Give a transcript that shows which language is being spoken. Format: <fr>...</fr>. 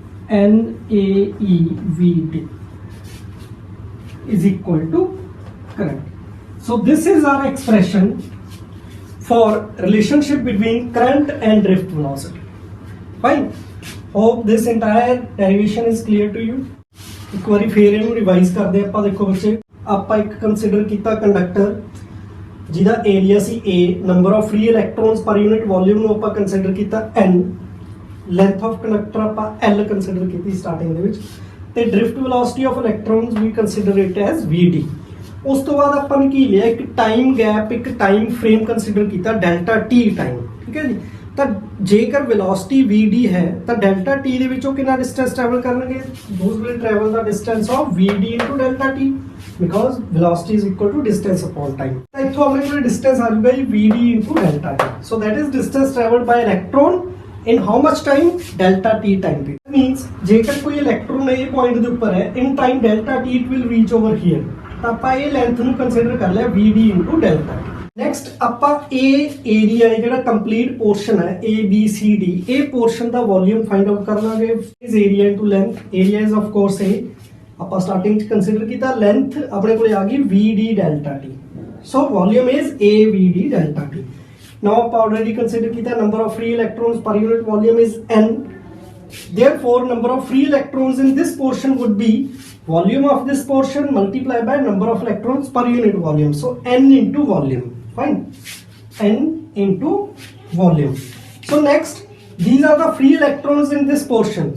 <en>NaE Vd is equal to current. So this is our expression for relationship between current and drift velocity. Fine. Hope this entire derivation is clear to you.</en> <pa>ਇੱਕ ਵਾਰੀ ਫੇਰ ਇਹਨੂੰ revise ਕਰਦੇ ਆਪਾਂ। ਦੇਖੋ ਬੱਚੇ, ਆਪਾਂ ਇੱਕ ਕੰਸੀਡਰ ਕੀਤਾ ਕੰਡਕਟਰ ਜਿਹਦਾ area ਸੀ A, number of free electrons ਪਰ ਯੂਨਿਟ ਵੋਲਿਊਮ ਨੂੰ ਆਪਾਂ ਕੰਸੀਡਰ ਕੀਤਾ N, ਲੈਂਥ ਆਫ ਕੰਡਕਟਰ ਆਪਾਂ L ਕੰਸੀਡਰ ਕੀਤੀ ਸਟਾਰਟਿੰਗ ਦੇ ਵਿੱਚ, ਤੇ drift velocity of electrons we consider it as Vd। ਉਸ ਤੋਂ ਬਾਅਦ ਆਪਾਂ ਨੇ ਕੀ ਲਿਆ? ਇੱਕ ਟਾਈਮ ਗੈਪ, ਇੱਕ ਟਾਈਮ ਫਰੇਮ ਕੰਸੀਡਰ ਕੀਤਾ ਡੈਲਟਾ T ਟਾਈਮ, ਠੀਕ ਹੈ ਜੀ। ਤਾਂ ਜੇਕਰ ਵੈਲੋਸਿਟੀ Vd ਹੈ ਤਾਂ ਡੈਲਟਾ T ਦੇ ਵਿੱਚੋਂ ਕਿੰਨਾ ਡਿਸਟੈਂਸ ਟਰੈਵਲ ਕਰਨਗੇ?</pa> <en>Those will travel the distance of Vd into delta T, because velocity is equal to distance upon time.</en> <pa>ਤਾਂ ਇੱਥੋਂ ਆਪਣੇ ਕੋਲ ਡਿਸਟੈਂਸ ਆ ਜਾਊਗਾ ਜੀ Vd into delta T।</pa> <en>So that is distance travelled by electron in how much time?</en> <pa>delta t time पे means ਜੇਕਰ ਕੋਈ ਇਲੈਕਟ੍ਰੋਨ ਇਹ ਪੁਆਇੰਟ ਦੇ ਉੱਪਰ ਹੈ</pa> <en>in time delta t it will reach over here,</en> <pa>ਤਾਂ ਆਪਾਂ ਇਹ ਲੈਂਥ ਨੂੰ ਕੰਸੀਡਰ ਕਰ ਲਿਆ Vd into delta t। Next ਆਪਾਂ ਇਹ ਏਰੀਆ ਜਿਹੜਾ ਕੰਪਲੀਟ ਪੋਰਸ਼ਨ ਹੈ ABCD, ਇਹ ਪੋਰਸ਼ਨ ਦਾ ਵੋਲਿਊਮ ਫਾਈਂਡ ਆਊਟ ਕਰ ਲਾਂਗੇ। ਇਸ area into length,</pa> <en>area is of course</en> <pa>ਇਹ ਆਪਾਂ ਸਟਾਰਟਿੰਗ ਚ ਕੰਸੀਡਰ ਕੀਤਾ, ਲੈਂਥ ਆਪਣੇ ਕੋਲ ਆ ਗਈ Vd delta t,</pa> <en>So volume is AVd delta t। Now ਆਪਾਂ already consider kita number of free electrons per unit volume is n. Therefore, number of free electrons in this portion would be volume of this portion multiplied by number of electrons per unit volume. So n into volume. Fine. N into volume. So next, these are the free electrons in this portion.</en>